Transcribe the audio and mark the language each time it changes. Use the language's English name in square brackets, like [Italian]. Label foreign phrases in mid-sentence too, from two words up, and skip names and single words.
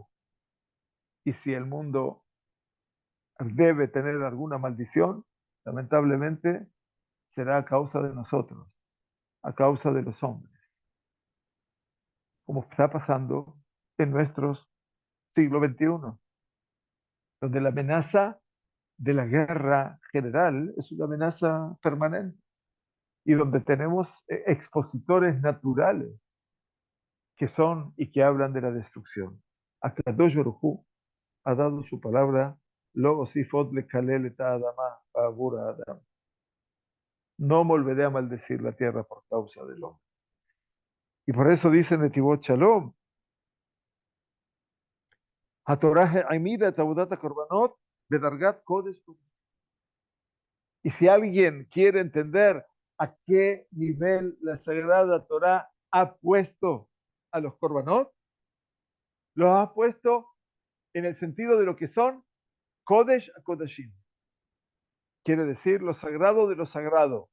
[Spanish] Y si el mundo debe tener alguna maldición, lamentablemente será a causa de nosotros, a causa de los hombres, como está pasando en nuestros siglo XXI, donde la amenaza de la guerra general es una amenaza permanente y donde tenemos expositores naturales que son y que hablan de la destrucción. [Hebrew] הקדוש ברוך הוא [Spanish] ha dado su palabra, [Hebrew] לא אוסיף לקלל את האדמה בעבור האדם. [Spanish] No volveré a maldecir la tierra por causa del hombre. Y por eso dice Netivot Shalom, [Hebrew] התורה העמידה את עבודת קרבנות בדרגת קודש. [Spanish] Y si alguien quiere entender a qué nivel la Sagrada Torah ha puesto a los korbanot, los ha puesto en el sentido de lo que son [Hebrew] קודש הקודשים. [Spanish] Quiere decir lo sagrado de lo sagrado.